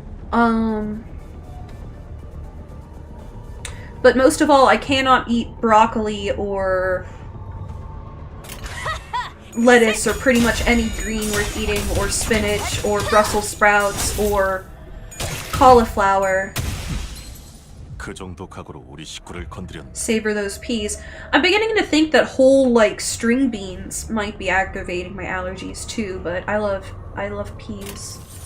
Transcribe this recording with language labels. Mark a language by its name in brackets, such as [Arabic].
[English] But most of all, I cannot eat broccoli or lettuce or pretty much any green worth eating, or spinach or Brussels sprouts or cauliflower. [Korean] 그 정도 각오로 우리 식구를 건드렸네. [English] Savor those peas. I'm beginning to think that whole like string beans might be aggravating my allergies too, but I love peas.